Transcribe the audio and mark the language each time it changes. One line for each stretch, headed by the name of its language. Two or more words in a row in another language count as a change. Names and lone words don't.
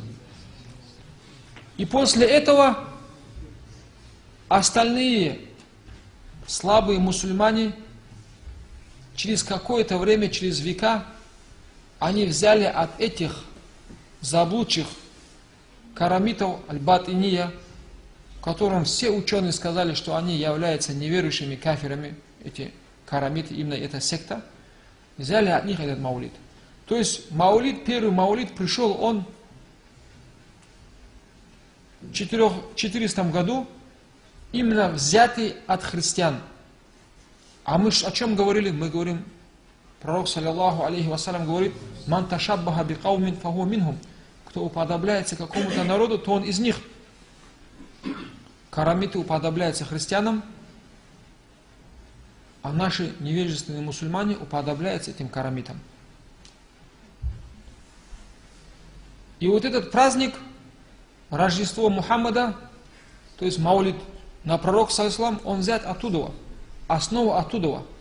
Russian: И после этого остальные слабые мусульмане через какое-то время, через века, они взяли от этих заблудших карамитов аль-Батиния, которым все ученые сказали, что они являются неверующими кафирами, эти карамиты, именно эта секта, взяли от них этот маулид. То есть маулид, первый маулид пришел он в 400 году, именно взятый от христиан. А мы о чем говорили? Мы говорим, пророк,
Arabic: صلى الله عليه وسلم,
Russian: говорит,
Arabic: «من تشبه بقوم فهو منهم».
Russian: Кто уподобляется какому-то народу, то он из них. Карамиты уподобляются христианам, а наши невежественные мусульмане уподобляются этим карамитам. И вот этот праздник, Рождество Мухаммада, то есть маулид на пророк, саллиллаху, он взят оттуда, основа оттуда.